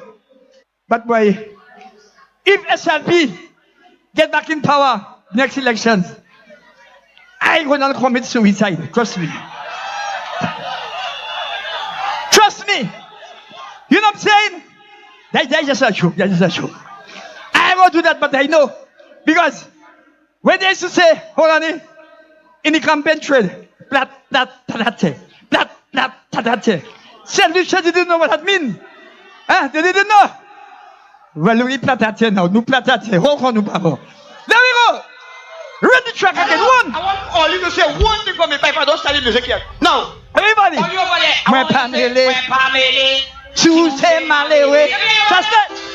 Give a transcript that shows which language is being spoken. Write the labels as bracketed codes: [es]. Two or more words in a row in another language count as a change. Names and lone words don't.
[en] But boy, if SLP get back in power next elections, I will not commit suicide. Trust me. Trust me. You know what I'm saying? That's just a joke. That's just a joke. I won't do that, but I know. Because when they used to say, hold on, in the campaign trail, [acf] plat, tatate, plat, tatate. [en] Said Lucia didn't know what that means. Huh? They didn't know. Well, we platate now. [acf] Nous platate. [en] Hold on, [acf] nous pavo. [en] There we go. Read the track again. One. I want all you to say one thing for me, Piper. Don't study music here. Now, everybody. All you over there. My family. Choose him, Malewe. Just that.